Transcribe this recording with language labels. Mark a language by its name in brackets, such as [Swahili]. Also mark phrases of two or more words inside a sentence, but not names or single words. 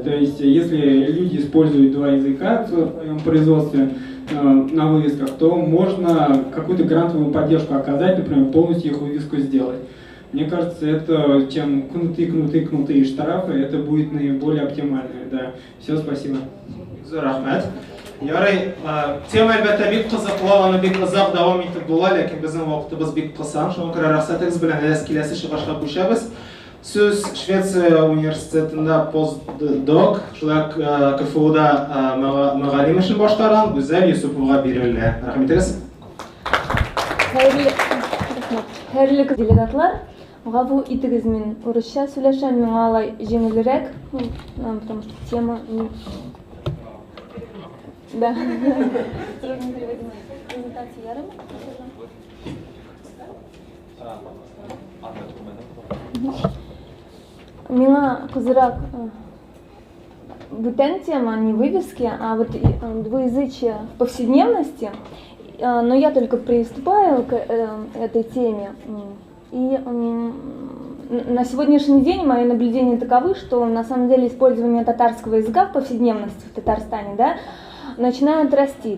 [Russian] То есть, если люди используют 2 языка в своем производстве на вывесках, то можно какую-то грантовую поддержку оказать, например, полностью их вывеску сделать. Мне кажется, это чем кнуты штрафы, это будет наиболее оптимально. Да. Все, спасибо. [Tatar] Ярый, тема әлбәттә бик кызык, аны бик озак дәвам итеп була, ләкин безнең вакытыбыз бик кыса. Шуңа күрә рөхсәтегез белән киләсе чыгышка күчәбез. Сүз Швеция университетында постдок, шулай КФУда мөгаллим эшен башкарган Гүзәл Юсупова бирелә. Рәхмәтегез. Хәерле делегатлар, гафу итегез, мин урысча сөйләшәм, миңа алай җиңелрәк, [Russian] потому что тема да. [Tatar] Миңа кызырак бүтән тема, [Russian] не вывески, а вот двуязычие в повседневности. Но я только приступаю к этой теме. И на сегодняшний день мои наблюдения таковы, что на самом деле использование татарского языка в повседневности в Татарстане, да, начинают расти.